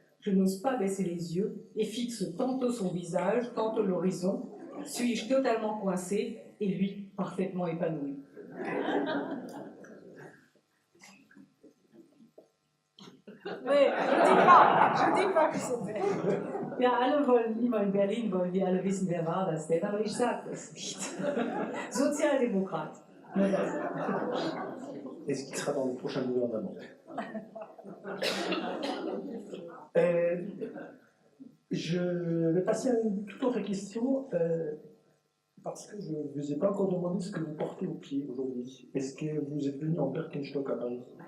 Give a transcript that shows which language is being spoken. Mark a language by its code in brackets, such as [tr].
[fr] Je n'ose pas baisser les yeux et fixe tantôt son visage, tantôt l'horizon. Suis-je totalement coincé et lui parfaitement épanoui? Oui, je dis pas que c'était. [de] Ja, alle wollen immer in Berlin, wollen die alle wissen, wer war das denn, aber ich sage das nicht. Sozialdemokrat. Nur das. [fr] Est-ce qu'il sera dans le prochain gouvernement? Je vais passer à une toute autre question, parce que je ne vous ai pas encore demandé ce que vous portez au pied aujourd'hui. Est-ce que vous êtes venu en Birkenstock à Paris?